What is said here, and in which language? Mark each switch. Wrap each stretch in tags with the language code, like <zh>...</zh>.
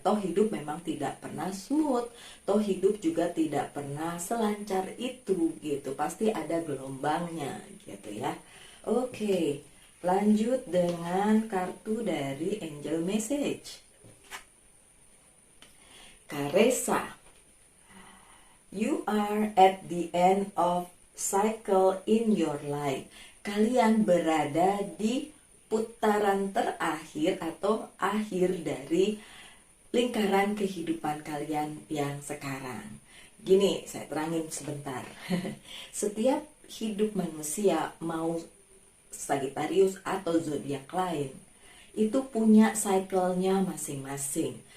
<id>Toh hidup memang tidak pernah smooth, toh hidup juga tidak pernah selancar itu gitu. Pasti ada gelombangnya gitu ya. Oke, lanjut dengan kartu dari Angel Message.</id> <en>Caressa, you are at the end of cycle in your life.</en> <id>Kalian berada di putaran terakhir atau akhir dari lingkaran kehidupan kalian yang sekarang. Gini, saya terangin sebentar. Setiap hidup manusia, mau Sagittarius atau zodiak lain, itu punya cycle-nya masing-masing.</id>